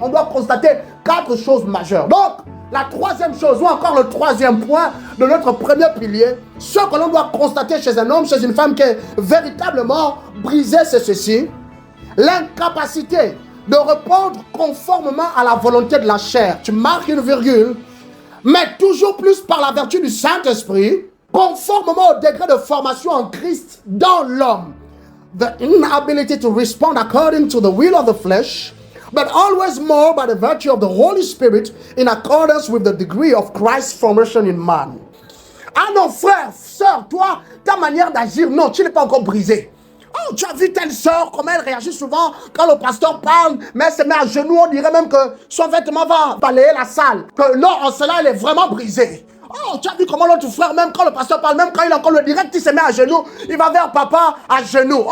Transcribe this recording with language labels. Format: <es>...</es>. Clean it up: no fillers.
<fr>On doit constater 4 choses majeures. Donc, la troisième chose, ou encore le troisième point de notre premier pilier, ce que l'on doit constater chez un homme, chez une femme qui est véritablement brisée, c'est ceci: l'incapacité de répondre conformément à la volonté de la chair. Tu marques une virgule, mais toujours plus par la vertu du Saint-Esprit, conformément au degré de formation en Christ dans l'homme.</fr> <en>The inability to respond according to the will of the flesh, but always more by the virtue of the Holy Spirit in accordance with the degree of Christ's formation in man.</en> <fr>Ah non, frère, sœur, toi, ta manière d'agir, non, tu n'es pas encore brisé. Oh, tu as vu telle sœur, comment elle réagit souvent quand le pasteur parle, mais elle se met à genoux, on dirait même que son vêtement va balayer la salle. Que non, en cela, elle est vraiment brisée. Oh, tu as vu comment l'autre frère, même quand le pasteur parle, même quand il est encore le direct, il se met à genoux, il va vers papa à genoux.</fr>